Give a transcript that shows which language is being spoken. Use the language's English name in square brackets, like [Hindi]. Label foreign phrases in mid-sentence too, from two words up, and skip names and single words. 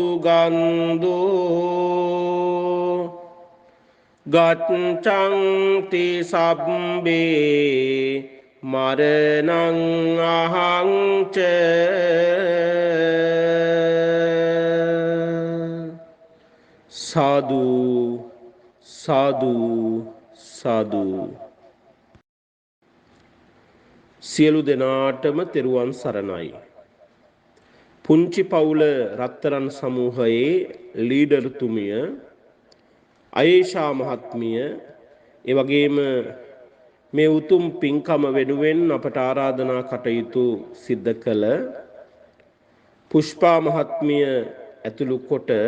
[Pali] දුගන්ධෝ ගච්ඡන්ති සබ්බේ මරණං අහංච සාදු සාදු සාදු. [Sinhala] සියලු දෙනාටම තෙරුවන් සරණයි. පුංචි පවුල රත්තරන් සමූහයේ ලීඩර්තුමිය අයේෂා මහත්මිය ඒ වගේම මේ උතුම් පින්කම වෙනුවෙන් අපට ආරාධනා කටයුතු සිද්ධ කළ පුෂ්පා මහත්මිය ඇතුළු කොට